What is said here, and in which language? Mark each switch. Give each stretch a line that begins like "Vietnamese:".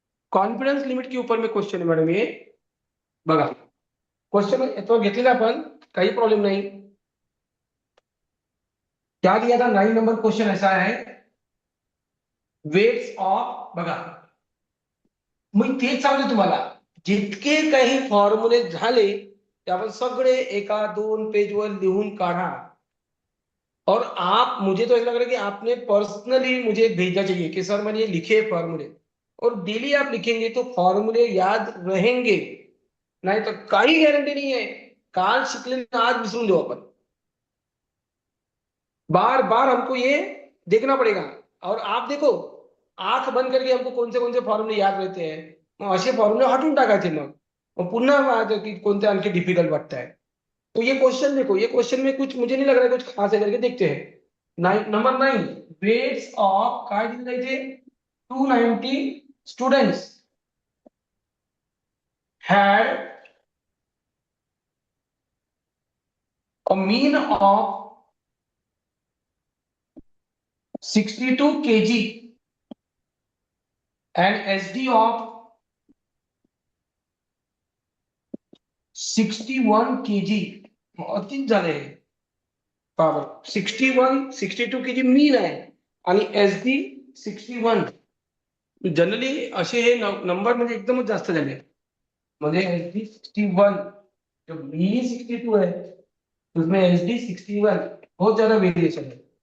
Hindi: Confidence limit के ऊपर में क्वेश्चन है मैडम ये
Marathi: बघा. क्वेश्चन तो घेतलेला आपण, काही प्रॉब्लम नहीं.
Hindi: क्या दिया था 9 नंबर क्वेश्चन ऐसा है, वेट्स ऑफ
Marathi: बघा. मग तेच सांगतो तुम्हाला, जितके काही फॉर्म्युले झाले ते आपण सगळे एका 2 पेजवर लिहून काढा.
Hindi: और आप, मुझे तो ऐसा लग रहा है कि आपने पर्सनली मुझे भेजना चाहिए कि सर मैंने ये लिखे फॉर्मूले, और डेली आप लिखेंगे तो फॉर्मूले याद रहेंगे. नहीं तो
Marathi: काही गारंटी नहीं है, काल शिकलेले आज विसरून देऊ आपण.
Hindi: बार बार हमको ये देखना पड़ेगा. और आप देखो, आंख बंद करके हमको कौन से फॉर्मूले याद रहते हैं,
Marathi: मग असे फॉर्मूले हटून टाकायचे. मग पुन्हा वाटतं की कोणते आणखी डिफिकल्ट वाटत है.
Hindi: तो ये क्वेश्चन देखो, ये क्वेश्चन में कुछ मुझे नहीं लग रहा है कुछ खास है करके, देखते हैं.
Marathi: नंबर 9 वेट्स ऑफ काय दिले थे 290 students
English: had a mean of 62 kg and SD of 61 kg.
Marathi: अतिच झाले पावर. 62 kg मीन आहे आणि SD 61. जनरली असे हे नंबर म्हणजे एकदमच जास्त झाले. म्हणजे
Hindi: SD 61 जो मीन 62 है उसमें SD 61 बहुत ज्यादा वेरिएशन है.